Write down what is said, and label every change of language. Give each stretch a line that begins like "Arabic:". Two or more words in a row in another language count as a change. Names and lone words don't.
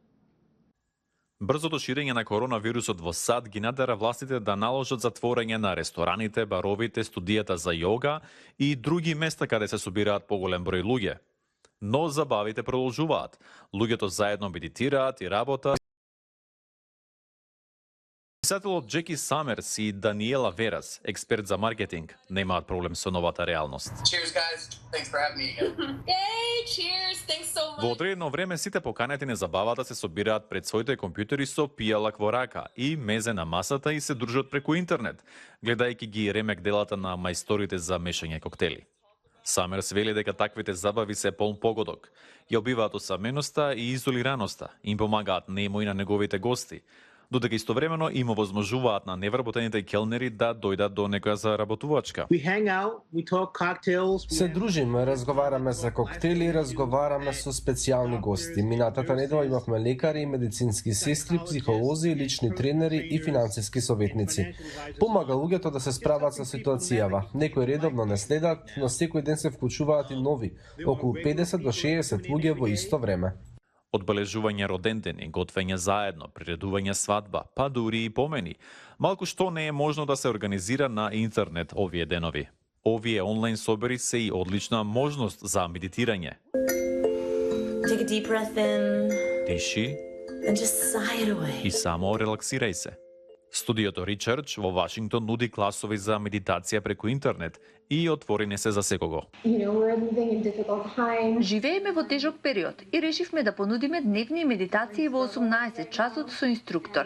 Macedonian: Брзото ширење на коронавирусот во САД ги надера властите да наложат затворање на рестораните, баровите, студијата за јога и други места каде се собираат поголем број луѓе. Но забавите продолжуваат. Луѓето заедно медитираат и работат. Писателот Джеки Самерс и Даниела Верас, експерт за маркетинг, немаат проблем со новата реалност.
English: Cheers, guys. Thanks for having me again. Yay, cheers. Thanks so much.
Macedonian: Во одредено време сите поканети на забавата се собираат пред своите компјутери со пијалак во рака и мезе на масата и се дружат преку интернет, гледајќи ги ремек делата на мајсторите за мешање коктели. Самерс вели дека таквите забави се полн погодок, ја обиваат осаменоста и изолираноста, им помагаат нему и на неговите гости, додека истовремено им овозможуваат на невработените келнери да дојдат до некоја заработувачка.
English: We hang out, we talk cocktails.
Macedonian: Се дружиме, разговараме за коктели, разговараме со специјални гости. Минатата недела имавме лекари, медицински сестри, психолози, лични тренери и финансиски советници. Помага луѓето да се справат со ситуацијава. Некои редовно не следат, но секој ден се вклучуваат и нови, околу 50 до 60 луѓе во исто време. Одбележување родендени, готвење заедно, приредување свадба, па дури и помени. Малку што не е можно да се организира на интернет овие денови. Овие онлайн собери се и одлична можност за медитирање.
English: Take a deep breath in
Macedonian: Тиши
English: and just sigh it away.
Macedonian: и само релаксирај се. Студиото Ричардж во Вашингтон нуди класови за медитација преку интернет и отворени се за секого. Живееме во тежок период и решивме да понудиме дневни медитации во 18 часот со инструктор.